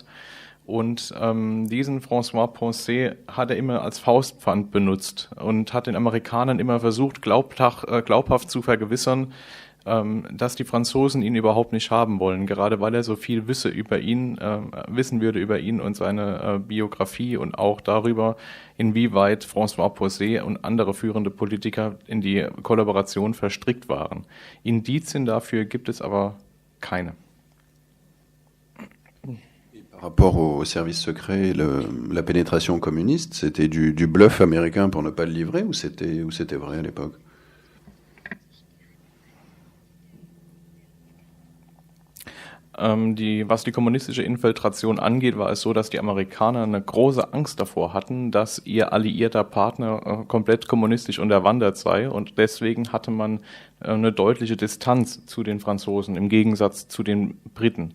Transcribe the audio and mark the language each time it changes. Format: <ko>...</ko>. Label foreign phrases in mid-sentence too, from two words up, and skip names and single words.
<de>Und diesen François Poncet hat er immer als Faustpfand benutzt und hat den Amerikanern immer versucht, glaubhaft zu vergewissern, dass die Franzosen ihn überhaupt nicht haben wollen, gerade weil er so viel wissen würde über ihn und seine Biografie und auch darüber, inwieweit François Poncet und andere führende Politiker in die Kollaboration verstrickt waren. Indizien dafür gibt es aber keine.</de> <fr>Par rapport au service secret, la pénétration communiste, c'était du bluff américain pour ne pas le livrer, ou c'était vrai à l'époque?</fr> <de>Was die kommunistische Infiltration angeht, war es so, dass die Amerikaner eine große Angst davor hatten, dass ihr alliierter Partner komplett kommunistisch unterwandert sei, und deswegen hatte man eine deutliche Distanz zu den Franzosen im Gegensatz zu den Briten.</de>